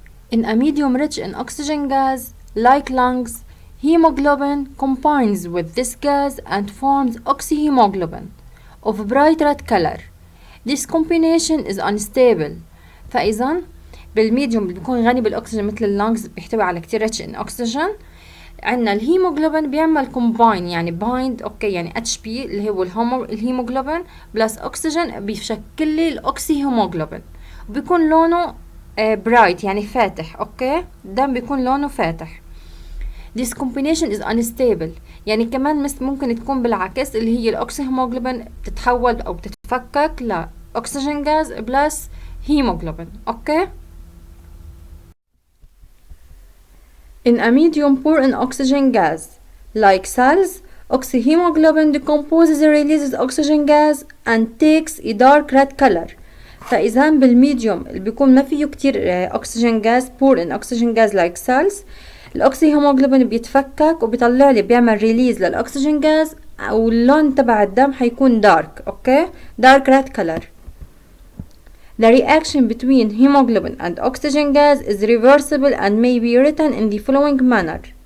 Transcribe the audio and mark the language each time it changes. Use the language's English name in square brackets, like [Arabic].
[English] In a medium rich in oxygen gas, like lungs, hemoglobin combines with this gas and forms oxyhemoglobin of bright red color. This combination is unstable. [Arabic] فإذا بالميديوم اللي بيكون غني بالأكسجين مثل اللانجز بيحتوي على كتير [English] rich in oxygen، [Arabic] عندنا الهيموغلوبين بيعمل combine يعني bind اوكي يعني HP اللي هو الهيموغلوبين بلس أكسجين بيشكل لي الأكسيهيموغلوبين وبيكون لونه bright يعني فاتح. اوكي ده بيكون لونه فاتح. [English] This combination is unstable [Arabic] يعني كمان ممكن تكون بالعكس اللي هي الأكسيهيموغلوبين تتحول أو تتفكك لأكسجين غاز بلس هيموغلوبين. [English] Okay In a medium poor in oxygen gas, like cells, oxyhemoglobin decomposes and releases oxygen gas and takes a dark red color. [Arabic] فإذا بالميديوم اللي بيكون ما فيه كتير oxygen gas [English] poor in oxygen gas like cells، [Arabic] الأكسيهيموغلوبين بيتفكك وبيطلع لي بيعمل ريليز للأكسجين غاز واللون تبع الدم حيكون dark. [English] Okay dark red color. The reaction between hemoglobin and oxygen gas is reversible and may be written in the following manner.